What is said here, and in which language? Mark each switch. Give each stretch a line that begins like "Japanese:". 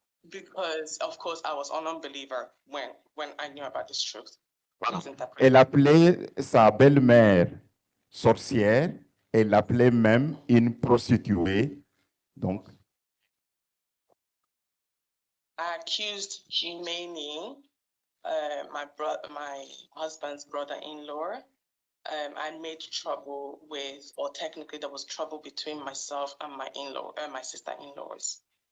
English: Because, of course, I was an unbeliever when I knew about this truth.
French: Elle appelait sa belle-mère sorcière, elle l'appelait même une prostituée. Donc,
English: I accused Jimmy, my husband's brother-in-law. I made trouble with, or technically there was trouble between myself and my in-law, my sister-in-laws.